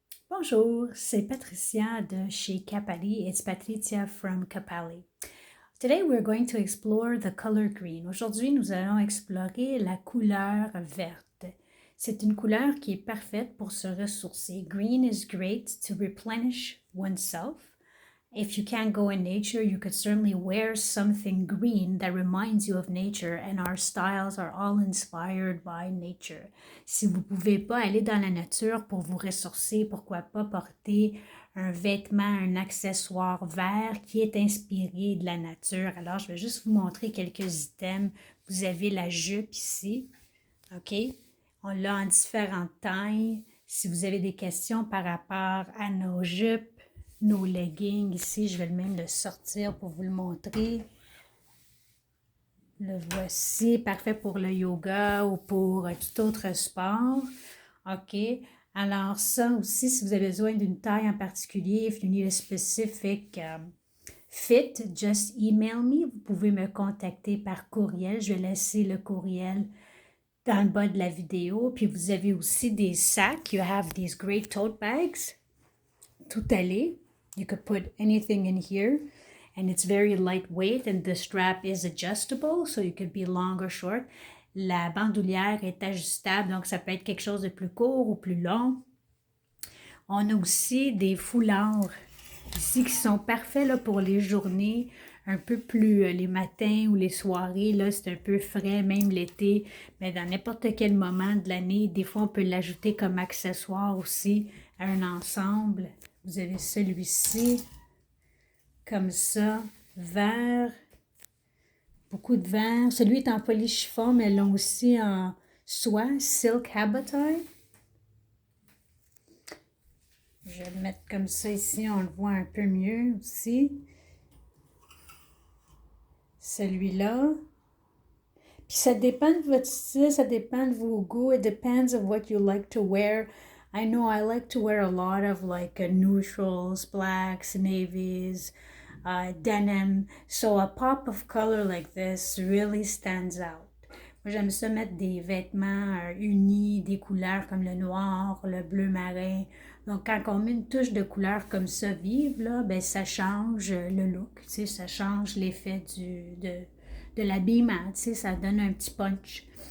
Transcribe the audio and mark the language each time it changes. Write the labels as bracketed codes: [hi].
[fr] Bonjour, c'est Patricia de chez Capali. [en] It's Patricia from Capali. Today we're going to explore the color green. [fr] Aujourd'hui, nous allons explorer la couleur verte. C'est une couleur qui est parfaite pour se ressourcer. [en] Green is great to replenish oneself. If you can't go in nature, you could certainly wear something green that reminds you of nature, and our styles are all inspired by nature. [fr] Si vous ne pouvez pas aller dans la nature pour vous ressourcer, pourquoi pas porter un vêtement, un accessoire vert qui est inspiré de la nature. Alors, je vais juste vous montrer quelques items. Vous avez la jupe ici, OK? On l'a en différentes tailles. Si vous avez des questions par rapport à nos jupes, nos leggings ici, je vais même le sortir pour vous le montrer. Le voici, parfait pour le yoga ou pour tout autre sport. OK. Alors ça aussi, si vous avez besoin d'une taille en particulier, [en] if you need a specific fit, just email me. [fr] Vous pouvez me contacter par courriel. Je vais laisser le courriel dans le bas de la vidéo. Puis vous avez aussi des sacs. [en] You have these great tote bags. [fr] Tout allé. [en] You could put anything in here, and it's very lightweight, and the strap is adjustable, so you could be long or short. [fr] La bandoulière est ajustable, donc ça peut être quelque chose de plus court ou plus long. On a aussi des foulards ici qui sont parfaits là, pour les journées un peu plus les matins ou les soirées. Là, c'est un peu frais, même l'été, mais dans n'importe quel moment de l'année. Des fois, on peut l'ajouter comme accessoire aussi à un ensemble. Vous avez celui-ci, comme ça, vert, beaucoup de vert. Celui est en polychiffon, mais l'ont aussi en soie, silk haberdine. Je vais le mettre comme ça ici, on le voit un peu mieux aussi. Celui-là. Puis ça dépend de votre style, ça dépend de vos goûts. [en] It depends of what you like to wear. I know I like to wear a lot of like neutrals, blacks, navies, denim. So a pop of color like this really stands out. [fr] Moi, j'aime ça mettre des vêtements unis, des couleurs comme le noir, le bleu marin. Donc, quand on met une touche de couleur comme ça vive, là, ben, ça change le look, tu sais, ça change l'effet de l'habillement, tu sais, ça donne un petit punch.